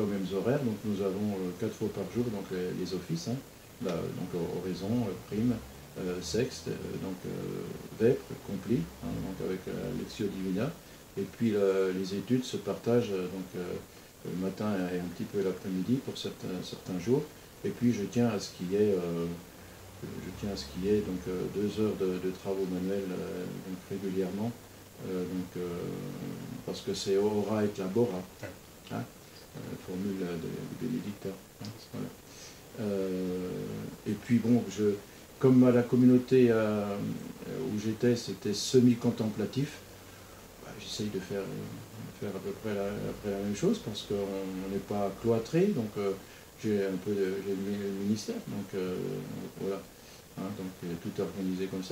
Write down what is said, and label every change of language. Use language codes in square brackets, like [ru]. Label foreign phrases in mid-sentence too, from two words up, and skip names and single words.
[fr] aux mêmes horaires, donc nous avons 4 fois par jour donc les offices, hein, là, donc oraison, prime, sexte, donc vêpres, complis, hein, donc avec [la] Lectio Divina, [fr] et puis les études se partagent donc le matin et un petit peu l'après-midi pour certains jours, et puis je tiens à ce qu'il y ait donc 2 heures de travaux manuels donc régulièrement, parce que c'est [la] ora et labora, [fr] hein, formule de bénédicteur. Hein, voilà. Et puis bon, comme à la communauté où j'étais, c'était semi-contemplatif, j'essaye de faire à peu près la même chose, parce qu'on n'est pas cloîtré, donc j'ai le ministère, donc voilà, hein, donc tout est organisé comme ça.